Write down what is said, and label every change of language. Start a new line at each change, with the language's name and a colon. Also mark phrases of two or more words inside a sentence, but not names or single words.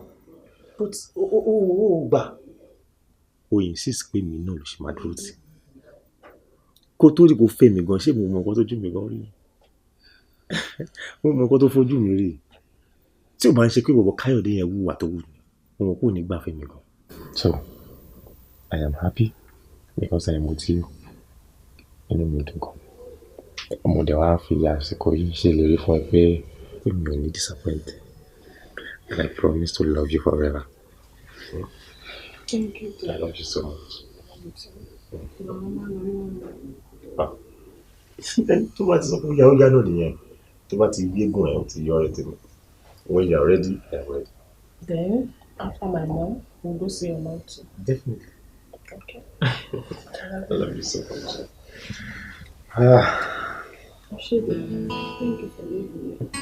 Yoruba: But ó gbà. O insist pé mi náà ló ṣe máa dúró tì. Kó tó rí kó fẹ́ mi gan, ṣé mo mọ nǹkan tó jú mi gan rí? Mo mọ nǹkan tó fojú mi rí. Tí o bá ń ṣe pé bọ̀bọ̀ Káyọ̀dé yẹn wúwà tó wù mí, mo mọ̀ pé ò ní gbà fẹ́ mi gan.
English: So, I am happy because I am with you.
Yoruba: Inú mi dùn gan. Ọmọdé wa fi àsìkò yìí ṣèlérí fún ẹ pé mi ò ní disappoint.
English: And I promise to love you forever. Thank you. I love you so much.
Yoruba: Tó bá ti sọ pé ó yá náà nìyẹn. Tó bá ti gbégùn ẹ̀ ó ti yọ ọ́ tèmi.
English: When you are ready, I am ready. Then, after my mom, we'll go see your mom too. Definitely. Okay. I love you so much. Thank you for leaving me.